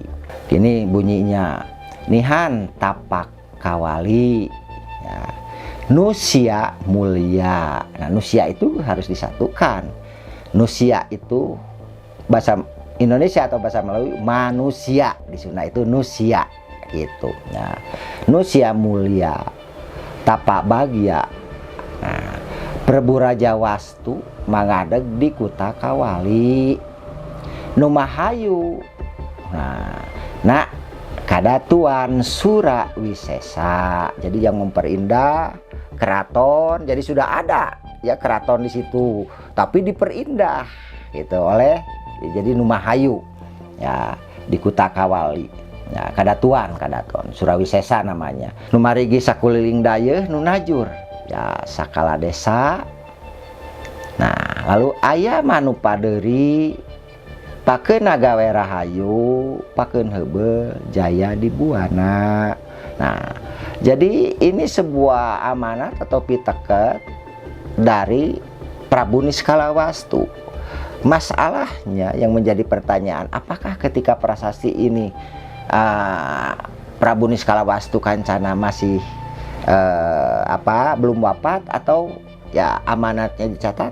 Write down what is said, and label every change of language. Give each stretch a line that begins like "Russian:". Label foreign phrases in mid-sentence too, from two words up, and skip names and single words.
Indonesian: Ini bunyinya,
Sundanese: Nihan tapak kawali,
Indonesian: ya.
Sundanese: Nusia mulia.
Indonesian: Nah, nusia itu harus disatukan. Nusia itu bahasa Indonesia atau bahasa Melayu manusia, di Sunda itu nusia gitu.
Sundanese: Nah, nusia mulia, tapak bagya. Nah, Prabu Raja Wastu mangadeg di Kuta Kawali Numahayu. Nah, kadatuan Sura Wisesa.
Indonesian: Jadi yang memperindah keraton. Jadi sudah ada ya keraton di situ, tapi diperindah gitu oleh jadi Numahayu ya di Kuta Kawali. Ya, kadaton Surawisesa namanya.
Sundanese: Numarigi sakuliling dayeuh nu najur. Ya, sakala desa.
Indonesian: Nah, lalu
Sundanese: aya manu paderi pakeun nagawe rahayu, pakeun heubeul jaya di Buana.
Indonesian: Nah, jadi ini sebuah amanat atau piteket dari Prabu Niskala Wastu. Masalahnya yang menjadi pertanyaan, apakah ketika prasasti ini Prabu Niskala Wastukancana masih belum wafat atau ya amanatnya dicatat?